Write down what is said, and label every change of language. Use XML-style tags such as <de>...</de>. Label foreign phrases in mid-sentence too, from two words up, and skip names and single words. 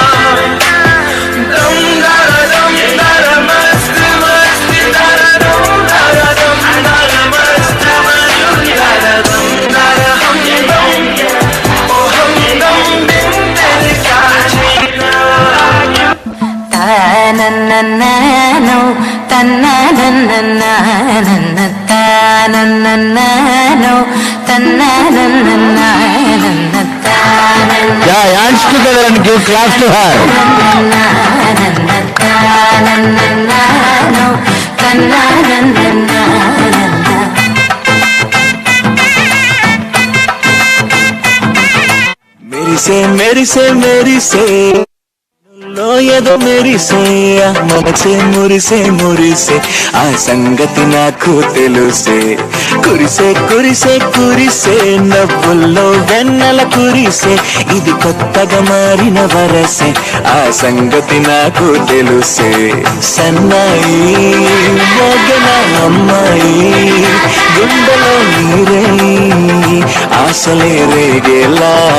<hi>दम दरा मस्त मस्त दरा दम दरा मस्त मस्त दरा दम दरा हम दम ओ हम दम बिन तेरे क्या जीना Ta-na-na-na-no, ta-na-na-na-na-na, ta-na-na-na-no, ta-na-na-na-na-na, ta-na-na-na-na-na.</hi> <en>Yeah, hands together and give claps to her. Ta-na-na-na-na-no, ta-na-na-na-na-na. मेरी से</en> <te>లో ఏదో మెరిసే మనసే మురిసే ఆ సంగతి నాకు తెలుసే కురిసే నవ్వుల్లో వెన్నెల కురిసే ఇది కొత్తగా మారిన వరసే ఆ సంగతి నాకు తెలుసే సన్నాయి మోగన అమ్మాయి గుండెలో నీరై ఆశలే రేగేలా</te>